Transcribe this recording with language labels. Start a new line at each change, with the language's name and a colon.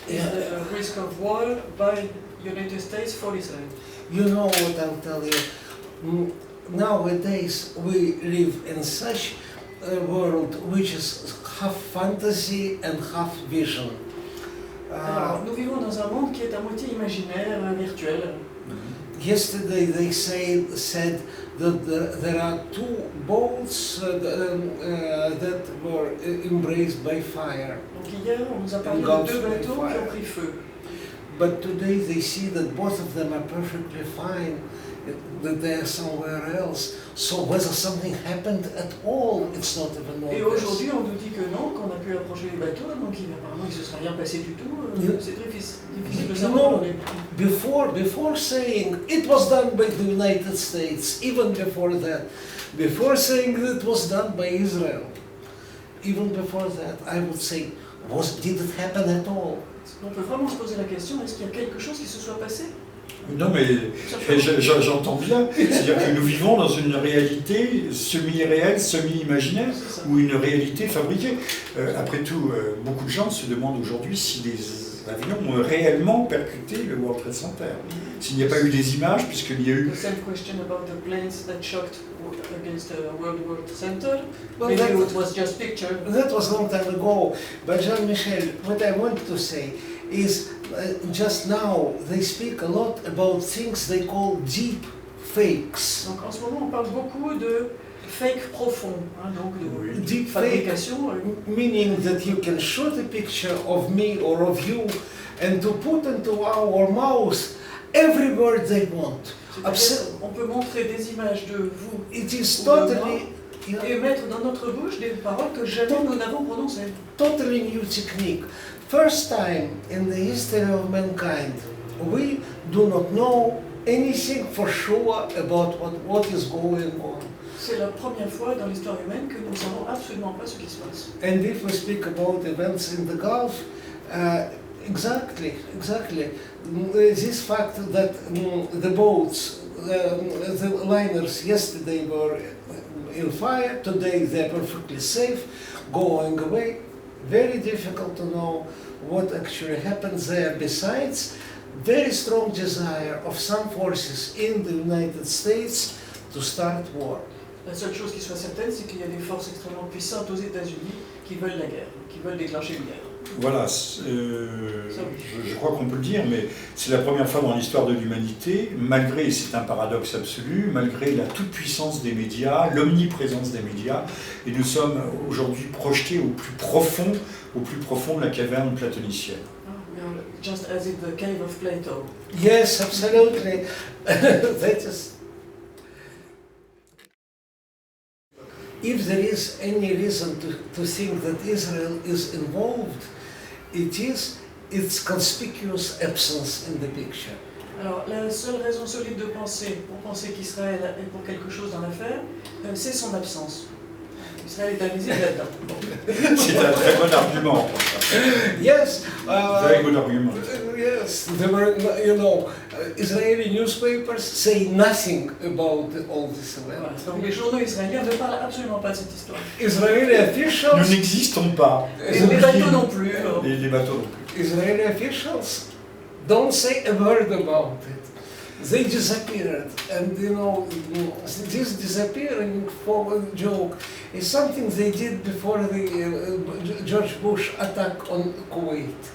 English: Is there a risk of war by United States for Israel? You know what I'll tell you? Nowadays we live in such a world which is half fantasy and half vision.
French: Alors, nous vivons dans un monde qui est à moitié imaginaire, virtuel.
English: Yesterday they said that there are two boats that were embraced by fire.
French: Donc hier, on nous a parlé de deux bateaux qui ont pris feu.
English: But today they see that both of them are perfectly fine, that they are somewhere else. So whether something happened at all, it's not even
French: Et
English: obvious.
French: aujourd'hui, on nous dit que non, qu'on a pu approcher les bateaux, donc apparemment il ne se serait rien passé du tout. C'est très difficile de savoir.
English: Before saying it was done by the United States, even before that, before saying that it was done by Israel, even before that, I would say, did it happen at all?
French: On peut vraiment se poser la question, est-ce qu'il y a quelque chose qui se soit passé? Non mais j'entends bien, c'est-à-dire que nous vivons dans une réalité semi-réelle, semi-imaginaire, ou une réalité fabriquée. Après tout, beaucoup de gens se demandent aujourd'hui si des avions ont réellement percuté le World Trade Center. S'il n'y a pas eu des images, puisqu'il y a eu...
English: The same question about the planes that shocked against the World Trade Center. Well, Maybe that- it was just picture. That was a long time ago. But Jean-Michel, what I want to say is just now they speak a lot about things they call deep fakes.
French: Donc en ce moment, on parle beaucoup de fake profond, hein, donc de
English: Deep fake,
French: fabrication.
English: meaning that you can shoot a picture of me or of you and to put into our mouth every word they want.
French: C'est-à-dire, on peut montrer des images de vous
English: It is
French: Ou de moi.
English: totally,
French: et mettre dans notre bouche des paroles que jamais nous n'avons prononcées.
English: totally new technique. First time in the history of mankind, we do not know anything for sure about what is going on.
French: C'est la première fois dans l'histoire humaine que nous ne savons absolument pas ce qui se passe.
English: And if we speak about events in the Gulf, exactly. This fact that the boats, the liners yesterday were in fire, today they're perfectly safe, going away. Very difficult to know what actually happens there. Besides, very strong desire of some forces in the United States to start war.
French: La seule chose qui soit certaine, c'est qu'il y a des forces extrêmement puissantes aux États-Unis qui veulent la guerre, qui veulent déclencher une guerre. Voilà, je crois qu'on peut le dire, mais c'est la première fois dans l'histoire de l'humanité, malgré, c'est un paradoxe absolu, malgré la toute-puissance des médias, l'omniprésence des médias, et nous sommes aujourd'hui projetés au plus profond de la caverne platonicienne.
English: Just as in the cave of Plato. Yes, absolutely. That is. If there is any reason to think that Israel is involved, it is its conspicuous absence in the picture.
French: Alors, la seule raison solide de penser, pour penser qu'Israël est pour quelque chose dans l'affaire, c'est son absence. Israël est invisible là-dedans. C'est un très bon argument.
English: Yes. Very good argument. Yes, there were, Israeli newspapers say nothing about all this
French: Voilà.
English: event.
French: Donc les journaux israéliens ne parlent absolument pas de cette histoire.
English: Israeli
French: Nous
English: officials.
French: n'existons pas. Et les bateaux non plus. Les bateaux non plus.
English: Israeli officials don't say a word about it. They disappeared, and this disappearing forward joke is something they did before the George Bush attack on Kuwait.